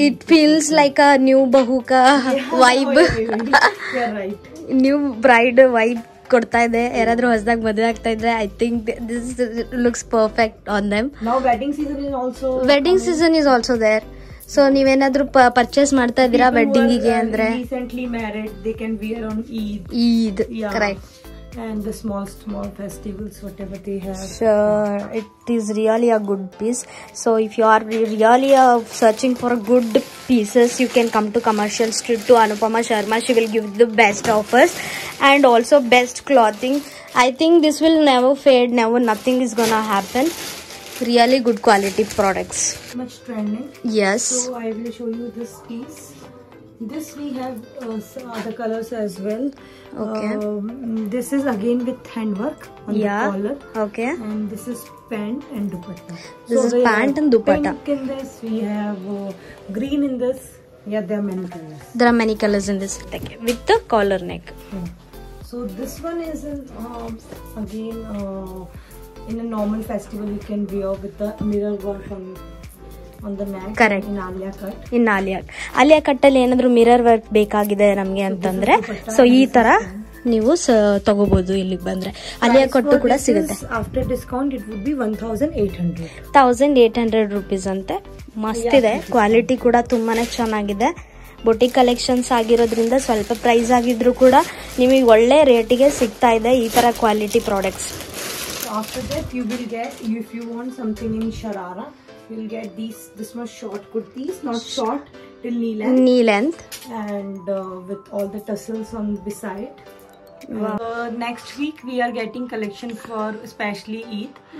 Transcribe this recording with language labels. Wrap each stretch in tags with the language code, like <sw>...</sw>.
<en>It feels like a new bahuka vibe. You're right. New bride vibe</en> <kn>ಕೊಡ್ತಾ ಇದೆ. ಯಾರಾದ್ರೂ ಹೊಸದಾಗಿ ಮದುವೆ ಆಗ್ತಾ ಇದ್ರೆ</kn> <en>I think this looks perfect on them. Now wedding season is also there.</en> <kn>So ನೀವೇನಾದ್ರೂ purchase ಮಾಡ್ತಾ ಇದ್ದೀರಾ ವೆಡ್ಡಿಂಗಿಗೆ ಅಂದ್ರೆ,</kn> <en>recently married, they can wear on Eid. Correct. And the small festivals, whatever they have. Sure, it is really a good piece. So if you are really searching for good pieces, you can come to Commercial Street to Anupama Sharma. She will give the best offers and also best clothing. I think this will never fade, nothing is gonna happen. Really good quality products. Much trending. Yes. So I will show you this piece. This we have other colors as well. Okay. This is again with handwork on the collar. Okay. And this is pant and dupatta. This is pant and dupatta. Pink in this, we have green in this. Yeah, there are many colors. There are many colors in this, with the collar neck. Yeah. So this one is again in a normal festival you can wear with the mirror work on the neck. Correct. In Alia cut.</en> <kn>In Alia cut ಅಲ್ಲಿ ಏನಾದ್ರೂ mirror work ಬೇಕಾಗಿದೆ ನಮ್ಗೆ ಅಂತಂದ್ರೆ, so ಈ ತರ ನೀವು ತಗೋಬಹುದು ಇಲ್ಲಿಗೆ ಬಂದ್ರೆ. ಅಲ್ಲಿಯ ಕೊಟ್ಟು ಕೂಡ ಸಿಗುತ್ತೆ.</kn> <en>After discount it would be 1800.</en> <kn>1800 rupees ಅಂತೆ. ಮಸ್ತ್ ಇದೆ, ಕ್ವಾಲಿಟಿ ಕೂಡ ತುಂಬಾನೇ ಚೆನ್ನಾಗಿದೆ. ಬೊಟಿಕ್ ಕಲೆಕ್ಷನ್ಸ್ ಆಗಿರೋದ್ರಿಂದ ಸ್ವಲ್ಪ ಪ್ರೈಸ್ ಆಗಿದ್ರು ಕೂಡ ನಿಮಗೆ ಒಳ್ಳೆ ರೇಟಿಗೆ ಸಿಗ್ತಾ ಇದೆ ಈ ತರ quality products.</kn> <en>After that you will get, if you want something in sharara, you will get this much short kurtis, not short, till knee length and with all the tassels on beside. Wow. Next week we are getting collection for especially Eid.</en>